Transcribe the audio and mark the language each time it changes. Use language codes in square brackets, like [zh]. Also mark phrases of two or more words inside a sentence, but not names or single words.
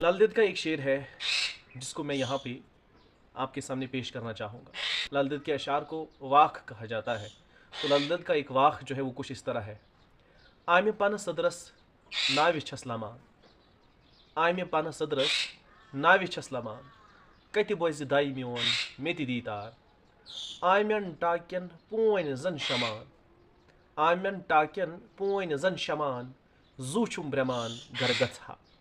[ur] لال کا ایک شعر ہے جس کو میں یہاں پہ آپ کے سامنے پیش کرنا چاہوں گا. لال کے اشعار کو واکھ کہا جاتا ہے۔ تو لال کا ایک واکھ جو ہے وہ کچھ اس طرح ہے. [ks] आम पन सदरस नाव छस लमान, आम पन सदरस नाव छस लमान, कत बोज़ दाई म्योन मे ते दीदार, आम्यन टाक्यन पोन जन शमान, आम्यन टाक्यन पोन जन शमान, जू छुम ब्रह्मान घर गथा।